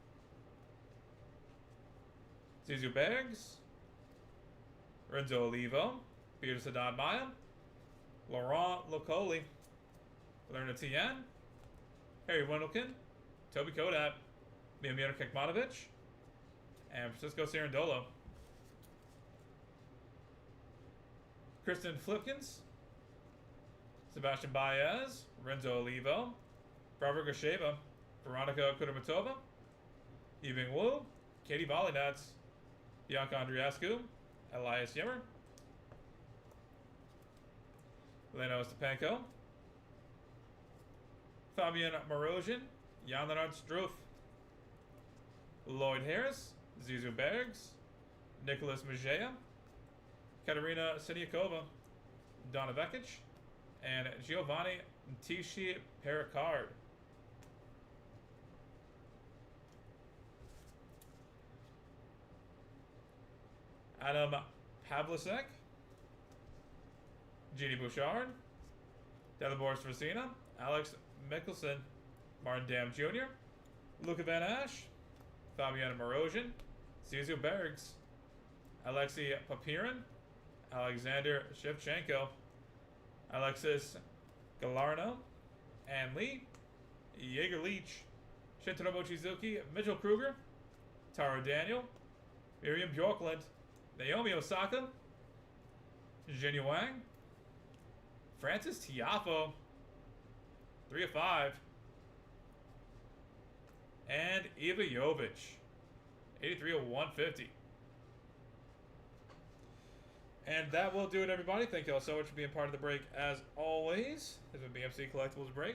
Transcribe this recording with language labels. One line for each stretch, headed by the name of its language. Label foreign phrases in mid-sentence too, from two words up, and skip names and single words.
English: Zizu Bags, Renzo Olivo, Peter Sadat Maya, Laurent Locoli, Lerna Tien, Harry Wendelkin, Toby Kodat, Miomir Kekmanovic, and Francisco Cerundolo. Kristen Flipkins, Sebastian Baez, Renzo Olivo, Barbara Gasheva, Veronica Kudermatova, Yiming Wu, Katie Vollinats, Bianca Andreescu, Elias Yimmer, Leno Stepanko, Fabian Morosian, Jan Leonard Struff, Lloyd Harris, Zizu Bergs, Nicholas Majea, Katerina Siniakova, Donna Vekic, and Giovanni Tishi Pericard. Adam Pavlicek, Jeannie Bouchard, Dalibor Stracina, Alex Mickelson, Martin Dam Jr., Luca Van Ash, Fabiana Morosian, Zizu Bergs, Alexei Papirin, Alexander Shevchenko, Alexis Galarno, Ann Lee, Jaeger Leach, Shintaro Mochizuki, Mitchell Kruger, Taro Daniel, Miriam Bjorkland, Naomi Osaka, Jinyu Wang, Francis Tiafo, 3 of 5, and Eva Jovic, 83 of 150. And that will do it, everybody. Thank you all so much for being part of the break, as always. This has been BMC Collectibles Breaks.